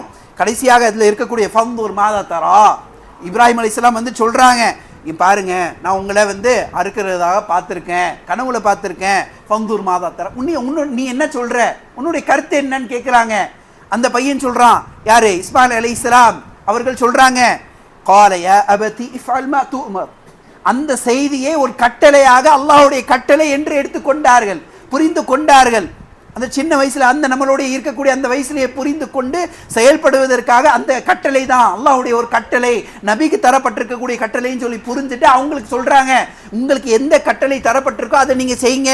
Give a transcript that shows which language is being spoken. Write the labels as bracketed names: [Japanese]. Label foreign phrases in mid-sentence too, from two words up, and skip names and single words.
[Tamil] கடைசியாக அதில் இருக்கக்கூடிய [Arabic] فانظر ماذا ترى, [Tamil] இப்ராஹிம் அலைஹிஸ்ஸலாம் சொல்றாங்க, பாருங்க நான் உங்களை அறுக்கிறதாக பார்த்துருக்கேன், கனவுல பார்த்துருக்கேன், [Arabic] فانظر ماذا ترى, [Tamil] நீ என்ன சொல்ற, உன்னுடைய கருத்து என்னன்னு கேட்குறாங்க. அந்த பையன் சொல்றான், யாரு? இஸ்மாயில் அலைஹிஸ்ஸலாம் அவர்கள் சொல்றாங்க, [Arabic] قال يا أبتي افعل ما تؤمر. [Tamil] அந்த செய்தியை ஒரு கட்டளையாக அல்லாஹ்வுடைய கட்டளை என்று எடுத்துக்கொண்டார்கள், புரிந்து கொண்டார்கள். அந்த சின்ன வயசுல நம்மளுடைய இருக்கக்கூடிய அந்த வயசுலயே புரிந்து கொண்டு செயல்படுவதற்காக அந்த கட்டளை தான் அல்லாஹ்வுடைய ஒரு கட்டளை, நபிக்கு தரப்பட்டிருக்கக்கூடிய கட்டளைன்னு சொல்லி புரிஞ்சுட்டு அவங்களுக்கு சொல்றாங்க, உங்களுக்கு எந்த கட்டளை தரப்பட்டிருக்கோ அதை நீங்க செய்யுங்க.